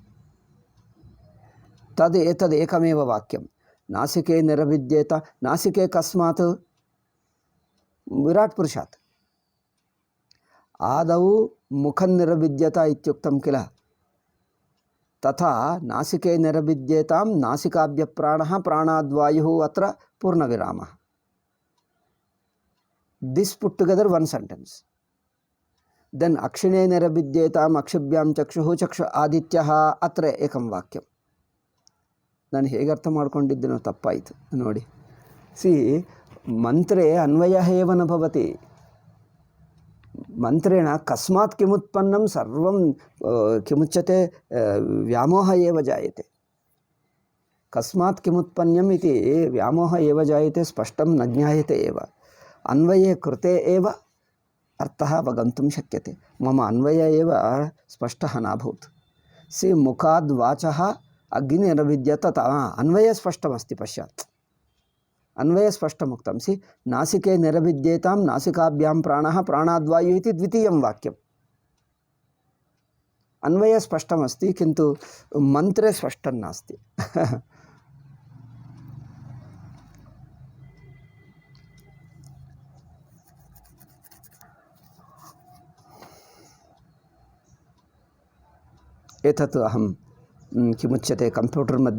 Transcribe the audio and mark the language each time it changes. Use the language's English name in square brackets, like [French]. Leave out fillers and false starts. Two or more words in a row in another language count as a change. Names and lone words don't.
[Sanskrit] ತದೇಕಮೇವ ವಾಕ್ಯಂ ನಾಸಿಕೆ ನಿರಭಿದ್ಯೇತ ನಾಸಿಕೆ ಕಸ್ಮಾತ್ ವಿರಾಟ್ ಪುರುಷಾತ್ ಆದೌ ಮುಖನ್ನಿರಭಿದ್ಯತ ಇತ್ಯುಕ್ತಂ ಕಿಲ ತಥಾ ನಾಸಿಕೆ ನಿರಭಿದ್ಯೇತಾಂ ನಾಸಿಕಾಭ್ಯ ಪ್ರಾಣಾದ್ವಾಯು ಅತ್ರ ಪೂರ್ಣವಿರಾಮ [English] this put together one sentence then [Sanskrit] ಅಕ್ಷಿಣೇ ನಿರಭಿದ್ಯೇತಾಂ ಅಕ್ಷಿಭ್ಯಾಂ ಚಕ್ಷು ಆದಿತ್ಯಃ ಅತ್ರ ಏಕಂ ವಾಕ್ಯಂ [Kannada] ನಾನು ಹೇಗೆ ಅರ್ಥ ಮಾಡ್ಕೊಂಡಿದ್ದೇನೋ ತಪ್ಪಾಯಿತು ನೋಡಿ [Sanskrit] ಸಿ ಮಂತ್ರೇ ಅನ್ವಯಃ ಏವ ನ ಭವತಿ ಮಂತ್ರೇಣ ಕಸ್ಮಾತ್ ಕಿಮುತ್ಪನ್ನಂ ಸರ್ವಂ ಕಿಮುಚ್ಯತೆ ವ್ಯಾಮೋಹ ಏವ ಜಾಯತೆ ಕಸ್ಮಾತ್ ಕಿಮುತ್ಪನ್ನಂ ಇತಿ ವ್ಯಾಮೋಹ ಏವ ಜಾಯತೆ ಸ್ಪಷ್ಟಂ ನ ಜ್ಞಾಯತೆ ಏವ ಅನ್ವಯೇ ಕೃತೆ ಏವ ಅರ್ಥಃ ಅವಗಂತುಂ ಶಕ್ಯತೆ ಮಮ ಅನ್ವಯ ಏವ ಸ್ಪಷ್ಟಃ ನಾಭೂತ್ ಸಿ ಮುಖಾದ್ ವಾಚಃ ಅಗ್ನಿರಭಿದ್ಯತ ಅನ್ವಯ ಸ್ಪಷ್ಟಮಸ್ತಿ ಪಶ್ಚಾತ್ ಅನ್ವಯ ಸ್ಪಷ್ಟಮುಕ್ತಂ ಸಿ ನಾಸಿಕೆ ನಿರಭಿದ್ಯೇತಾಂ ನಾಸಿಕಾಭ್ಯಾಂ ಪ್ರಾಣಾದ್ವಾಯು ಇತಿ ದ್ವಿತೀಯಂ ವಾಕ್ಯಂ ಅನ್ವಯ ಸ್ಪಷ್ಟಮಸ್ತಿ ಕಿಂತು ಮಂತ್ರೆ ಸ್ಪಷ್ಟಂ ನಾಸ್ತಿ एतत् अहं किमुच्यते कंप्यूटर् मध्ये